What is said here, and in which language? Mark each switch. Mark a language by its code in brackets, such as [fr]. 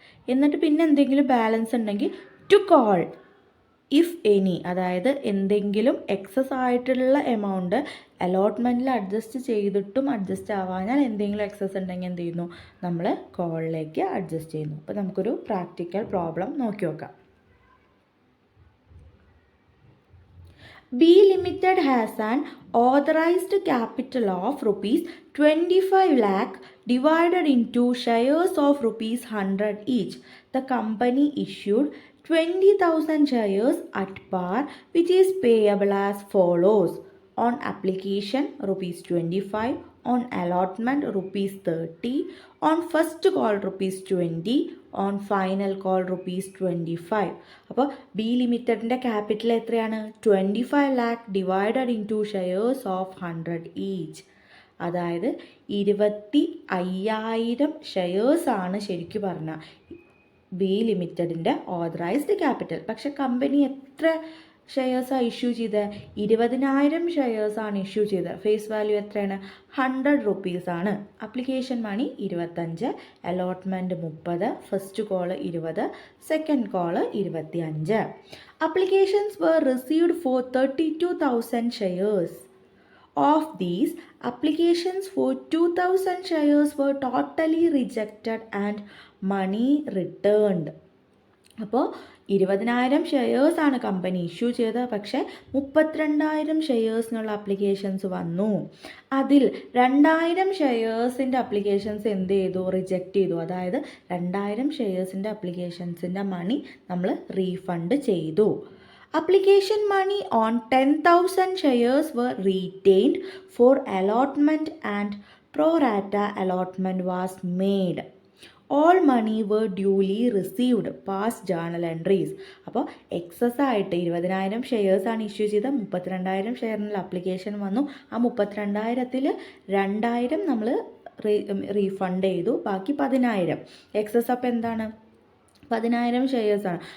[ml] എന്നിട്ട് പിന്നെ എന്തെങ്കിലും ബാലൻസ് ഉണ്ടെങ്കിൽ ടു കോൾ ഇഫ് എനി, അതായത് എന്തെങ്കിലും എക്സസ് ആയിട്ടുള്ള എമൗണ്ട് അലോട്ട്മെൻറ്റിൽ അഡ്ജസ്റ്റ് ചെയ്തിട്ടും അഡ്ജസ്റ്റ് ആവാഞ്ഞാൽ എന്തെങ്കിലും എക്സസ് ഉണ്ടെങ്കിൽ എന്ത് ചെയ്യുന്നു, നമ്മൾ കോളിലേക്ക് അഡ്ജസ്റ്റ് ചെയ്യുന്നു. അപ്പോൾ നമുക്കൊരു പ്രാക്ടിക്കൽ പ്രോബ്ലം നോക്കി നോക്കാം. [en] B Limited has an authorized capital of rupees 25 lakh divided into shares of rupees 100 each. The company issued 20,000 shares at par, which is payable as follows. On application rupees 25, on allotment rupees 30, on first call rupees 20, on final call rupees 25. [ml] അപ്പോൾ B ലിമിറ്റഡിൻ്റെ capital എത്രയാണ്, 25 lakh [en] Divided into shares of 100 each. [ml] അതായത് 25,000 ഷെയർസാണ് ശരിക്കും പറഞ്ഞാൽ B ലിമിറ്റഡിൻ്റെ authorised capital. പക്ഷെ company എത്ര ഷെയർസാണ് issue ചെയ്തത്, 20,000 ഷെയർസാണ് issue ചെയ്തത്. Face value എത്രയാണ്, 100 റുപ്പീസാണ്. Application money 25, allotment 30, first call 20, second call 25. [en] Applications were received for 32,000 shares. Of these, applications for 2,000 shares were totally rejected and money returned. [ml] അപ്പോൾ 20,000 ഷെയർസാണ് company issue ചെയ്തത്, പക്ഷേ 32,000 ഷെയർസിനുള്ള applications വന്നു. അതിൽ 2,000 ഷെയർസിൻ്റെ അപ്ലിക്കേഷൻസ് എന്ത് ചെയ്തു, റിജക്റ്റ് ചെയ്തു. അതായത് 2,000 ഷെയർസിൻ്റെ അപ്ലിക്കേഷൻസിൻ്റെ മണി നമ്മൾ റീഫണ്ട് ചെയ്തു. [en] Application money on 10,000 shares were retained for allotment and pro rata allotment was made. All money were duly received. Past journal entries. [ml] അപ്പോൾ എക്സസ് ആയിട്ട് 20,000 ഷെയർസാണ് ഇഷ്യൂ ചെയ്ത്, 32,000 ഷെയറിനുള്ള അപ്ലിക്കേഷൻ വന്നു. ആ 32,000-ൽ 2,000 നമ്മൾ റീഫണ്ട് ചെയ്തു. ബാക്കി 10,000 എക്സസ്. അപ്പോൾ എന്താണ്, 10,000 ഷെയർസാണ്.